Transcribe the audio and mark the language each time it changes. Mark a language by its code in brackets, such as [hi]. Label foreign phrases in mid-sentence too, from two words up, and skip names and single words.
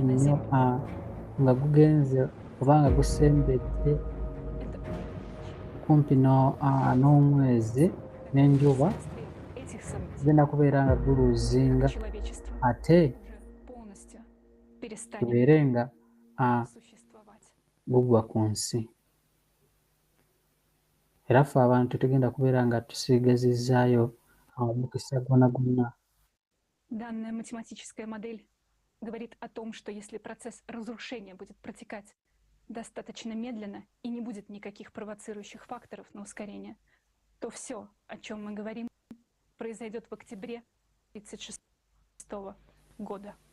[lg] nnyo nga gugenze oba nga gusembedde kumpi n'omwezi n'enjuba gugenda kubeera nga guluzinga ate gubeere nga gugwa ku nsi. Era ffe abantu tugenda kubeera nga tusigazizaayo omukisa gwonna gwonna. [ru] Данная математическая модель говорит о том, что если процесс разрушения будет протекать достаточно медленно и не будет никаких провоцирующих факторов на ускорение, то все, о чем мы говорим, произойдет в октябре 1936 года.